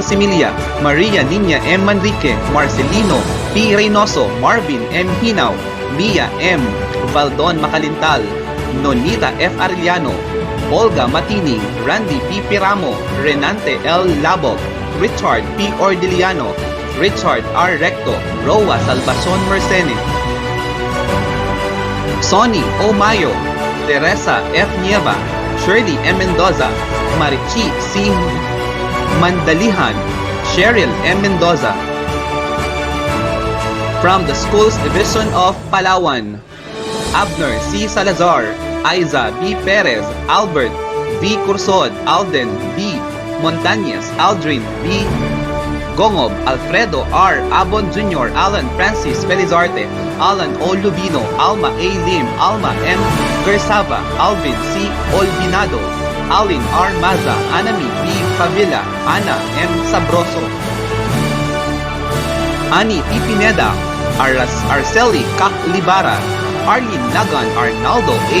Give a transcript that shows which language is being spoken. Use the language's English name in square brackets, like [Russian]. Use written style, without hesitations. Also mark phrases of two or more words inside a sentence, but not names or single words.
[English] Similia, Maria Nina M. Manrique, Marcelino P. Reynoso, Marvin M. Hinaw, Mia M. Valdon Macalintal, Nonita F. Arellano, Olga Matini, Randy P. Piramo, Renante L. Labog, Richard P. Ordiliano, Richard R. Recto, Roa Salvacion Mercene, Sonny O. Mayo, Teresa F. Nieva, Shirley M. Mendoza, Marichi C. Mandalihan, Cheryl M. Mendoza. From the Schools Division of Palawan, Abner C. Salazar, Aiza B. Perez, Albert V. Cursod, Alden B. Montañez, Aldrin B. Gongob, Alfredo R. Abon Jr., Alan Francis Felizarte, Alan O. Lubino, Alma A. Lim, Alma M. Gersava, Alvin C. Olvinado, Alin R. Maza, Anami B. Favila, Ana M. Sabroso, Ani P. Pineda, Arceli Kak Libara, Arlene Lagan, Arnaldo A.